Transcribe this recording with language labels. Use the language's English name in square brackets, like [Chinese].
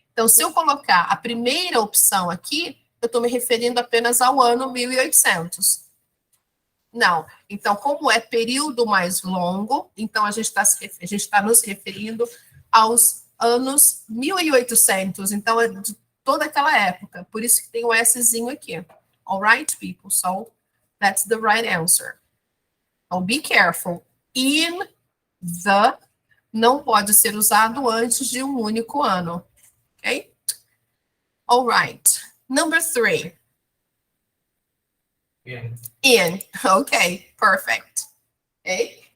[Portuguese] Então, se eu colocar a primeira opção aqui, eu estou me referindo apenas ao ano 1800. Não. Então, como é período mais longo, então a gente está nos referindo aos anos 1800. Então, é de toda aquela época. Por isso que tem o Szinho aqui. [English] All right, people? So, that's the right answer. Então, be careful. [Portuguese] In the não pode ser usado antes de um único ano. [English] Ok? All right. Number 3. In. Ok, perfect. Ok?